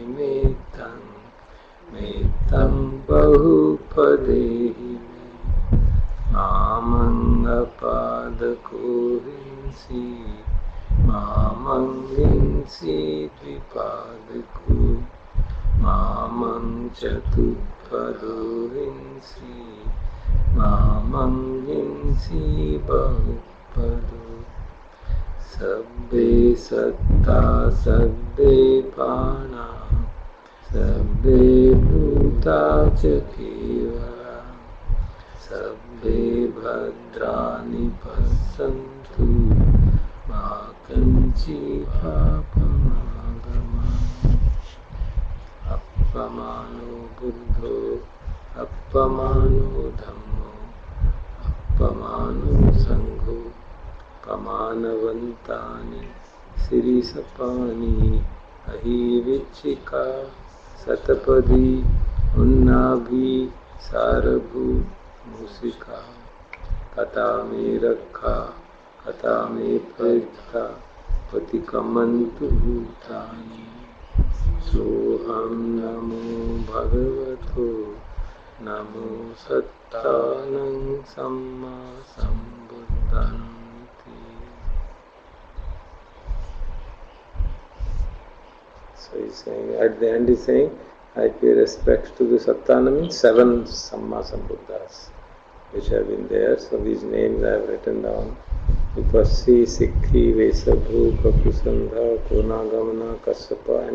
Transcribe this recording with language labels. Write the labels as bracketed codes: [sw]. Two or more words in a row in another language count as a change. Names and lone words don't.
[pi] metang bahupadehi me mamang apadako hinsi mamang hinsi dvipadako mamang chatupado hinsi mamang hinsi bahupado sabbe satta sabbe pana sabbe bhuta chakevara sabbe bhadrani passantu ma kanchi papamagama appamano buddho appamano dhammo appamano sangho pamanavantani sirisapani ahivichika satapadi unnabhi sarabhu musika kata me rakha kata me prajta patikamantu bhutani soham namo bhagavato namo sattanam samma sambuddhanti. [en] So he's saying, at the end he's saying, I pay respects to the Sattana means 7 [pi] Samma Sambuddhas [en] which have been there. So these names I have written down. Upassi, Sikhi, Vesabhu, Kapusandha, Konagamana, Kassapa and Gautama.